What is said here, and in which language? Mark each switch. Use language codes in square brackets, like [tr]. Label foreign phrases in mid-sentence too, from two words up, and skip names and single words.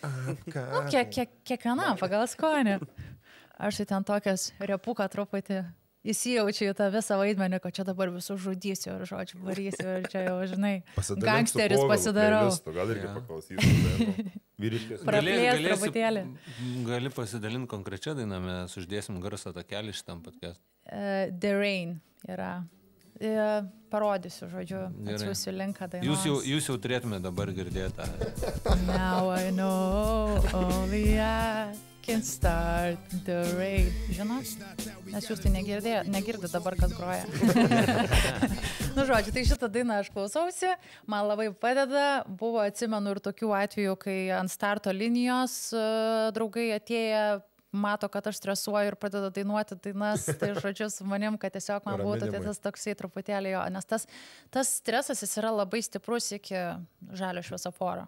[lt] Kiekvienam pagal skonį. Aš tai ten tokias repuką truputį įsijaučiu į tą visą vaidmenį, kad čia dabar visus žudysiu ir žodžiu varysiu ir čia jau, žinai, gangsteris pasidarau. Gal irgi paklausysiu. Praplės truputėlį. Gali pasidalinti konkrečią dainą, mes uždėsim garso takelį šitam podcast. The Rain yra. Parodysiu, žodžiu, atsiųsiu linką dainos. Jūs jau turėtume dabar girdėti. [en] Now I know only I can start the rain. [lt] Žinot? Nes jūs tai negirdit dabar, kas groja. Žodžiu, tai šitą dainą aš klausausi, man labai padeda. Buvo, atsimenu, ir tokių atvejų, kai ant starto linijos draugai atėję, mato, kad aš stresuoju ir pradeda dainuoti dainas, tai žodžiu su manim, kad tiesiog man būtų tai tas toksai truputėlį jo, nes tas stresas jis yra labai stiprus iki žalio šviesoforo.